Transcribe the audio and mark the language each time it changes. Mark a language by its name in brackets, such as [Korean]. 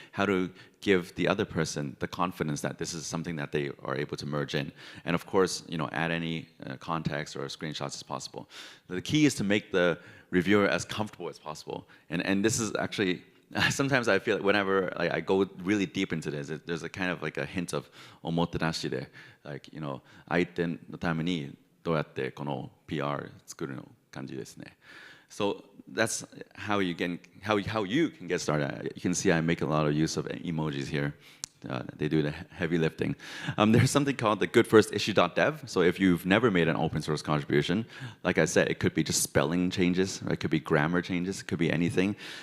[English] How to give the other person the confidence that this is something that they are able to merge in. And of course, you know, add any context or screenshots as possible. The key is to make the reviewer as comfortable as possible. And this is actually, sometimes I feel like whenever I go really deep into this, there's a kind of like a hint of omotenashi there. Like, you know, [Japanese] 相手のためにどうやってこの PR 作るの感じですね。 [English] So that's how you can get started. You can see I make a lot of use of emojis here. They do the heavy lifting. There's something called the goodfirstissue.dev. So if you've never made an open source contribution, like I said, it could be just spelling changes, right? It could be grammar changes, it could be anything.